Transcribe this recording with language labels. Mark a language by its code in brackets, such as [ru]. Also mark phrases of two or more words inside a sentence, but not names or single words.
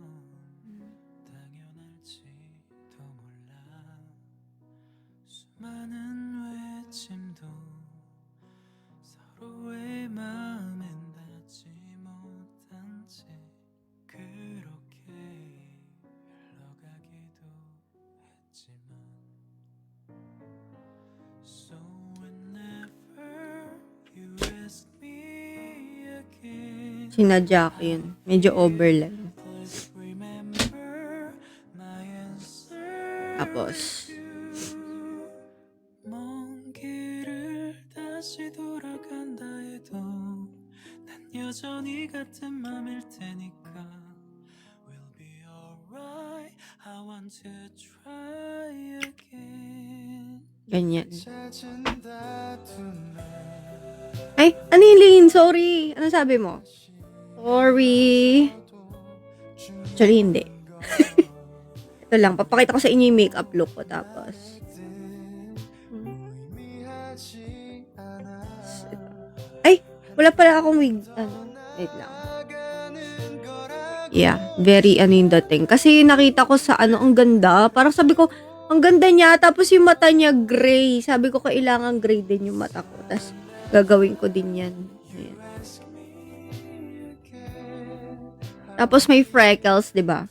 [ko] 당연할지도 몰라 수많은 외침도 서로의 마음엔 닿지 못한 채 그렇게 흘러가기도 했지만 [en] So whenever you ask me again [tl] Sinadya ko yun. Medyo overlap. [en] please remember my answer [tl] Tapos, [ko] 먼 길을 다시 돌아간다 해도 난 여전히 같은 맘일 테니까 [en] We'll be alright I want to try again [tl] ganyan. [ko] 잦은 다툼을 [tl] Ay, Anilin, sorry. Ano sabi mo? Sorry. Actually, hindi. Ito lang, papakita ko sa inyo yung makeup look ko. Tapos, [ko] 의미하지 않아 [tl] ito. Ay, wala pala akong wig. Wait lang. [ko] 나가는 거라 [tl] Yeah, very ano yung dating. Kasi nakita ko sa ang ganda. Parang sabi ko, ang ganda niya. Tapos yung mata niya gray. Sabi ko, kailangan gray din yung mata ko. Tapos, gagawin ko din yan. Ayan. Tapos may freckles, di ba?